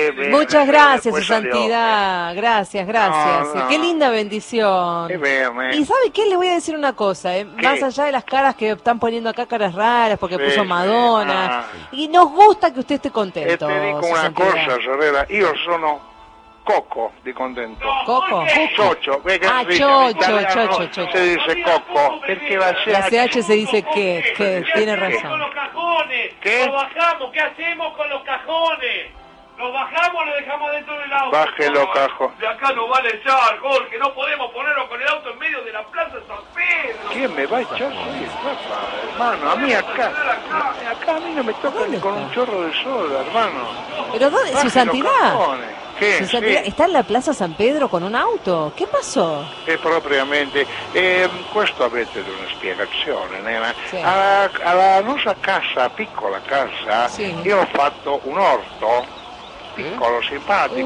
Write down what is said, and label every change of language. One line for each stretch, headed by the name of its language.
Spanish: Muchas gracias, su santidad. Gracias, gracias. No, no. Qué linda bendición. Y ¿sabe qué? Le voy a decir una cosa. Más allá de las caras que están poniendo acá, caras raras, porque puso Madonna. Y nos gusta que usted esté contento. Te digo una cosa, Sorella. Yo
Italian: sono coco di contento.
Spanish: Coco? Chocho. Chocho. Se dice coco.
Italian: Perché la CH...
Spanish: La CH se dice che, que tiene razón. ¿Qué? Lo bajamos, ¿qué hacemos con los cajones? ¿Lo bajamos o lo dejamos dentro del auto? Baje los cajones. De acá no va a echar, Jorge, no podemos ponerlo con el auto en medio de la Plaza San Pedro. ¿Quién me va a echar? Sí, hermano, a mí acá. Acá a mí no me toca ni con un chorro de soda, hermano. ¿Pero dónde? ¿Su santidad? ¿Qué? Su santidad, sí. ¿Está en la Plaza San Pedro con un auto? ¿Qué pasó?
Italian: Propriamente. Questo avete una spiegazione, nena. Sì. Alla nostra casa, piccola casa, sì. Io ho fatto un orto, piccolo, simpatico.